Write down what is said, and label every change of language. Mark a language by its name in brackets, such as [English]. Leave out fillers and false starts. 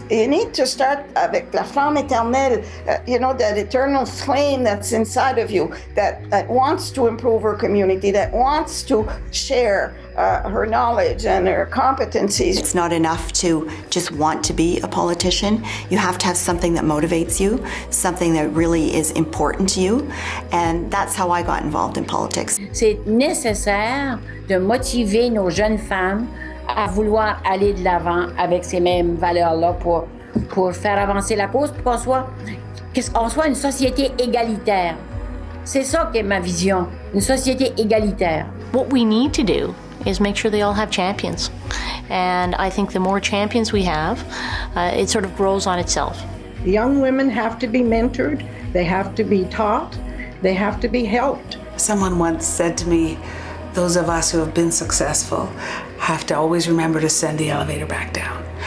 [English] You need to start [French] avec la flamme éternelle, [English] that eternal flame that's inside of you, that wants to improve her community, that wants to share her knowledge and her competencies. It's not enough to just want to be a politician. You have to have something that motivates you, something that really is important to you, and that's how I got involved in politics. [French] C'est nécessaire de motiver nos jeunes femmes à vouloir aller de l'avant avec ces mêmes valeurs-là pour faire avancer la cause, pour qu'on soit une société égalitaire. C'est ça qu'est ma vision, une société égalitaire. [English] What we need to do is make sure they all have champions. And I think the more champions we have, it sort of grows on itself. Young women have to be mentored, they have to be taught, they have to be helped. Someone once said to me, those of us who have been successful have to always remember to send the elevator back down.